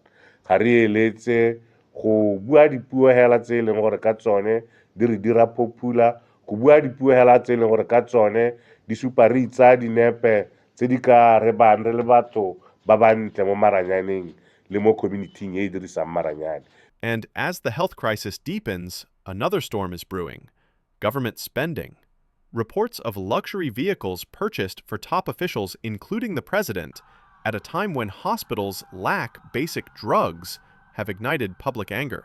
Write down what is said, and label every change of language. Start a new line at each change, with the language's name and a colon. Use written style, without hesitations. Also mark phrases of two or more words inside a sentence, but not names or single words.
Tswana: Ga re eletse go bua dipuo hela tse e leng gore ka tsone di re dira popular, go bua dipuo hela tse e leng gore ka tsone di supa re itsa dinepe tse di ka re bang re le batho ba ba ntle mo maranyaneng le mo community e dirisang maranyane.
English: And as the health crisis deepens, another storm is brewing: government spending. Reports of luxury vehicles purchased for top officials, including the president, at a time when hospitals lack basic drugs, have ignited public anger.